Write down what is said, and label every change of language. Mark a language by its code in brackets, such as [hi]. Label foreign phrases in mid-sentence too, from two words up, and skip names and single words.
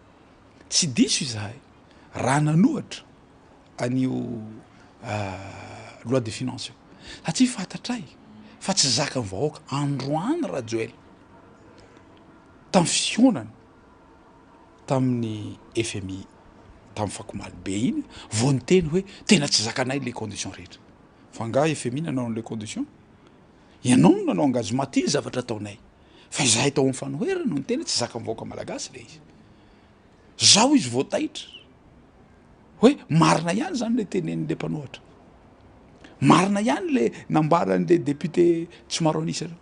[mg] Tsy diso izahay raha nanohatra an'io [fr] loi de finance [mg] satria fantatray fa tsy zaka ny vahoaka androany rajoely tamin'ny fionana tamin'ny FMI tamin'ny fakomaly be iny vao ny teny hoe tena tsy zakanay [fr] les conditions [mg] rehetra. Fa nga FMI nanao [fr] les conditions, [mg] ianao no nanao engagement ty zavatra ataonay fa izahay tao amin'ny fanoherana no ny tena tsy zaka ny vahoaka malagasy le izy. Zao izy voataitra hoe marina ihany zany le tenen'le mpanohatra, marina ihany le nambaran'le député tsy maro anisa reo.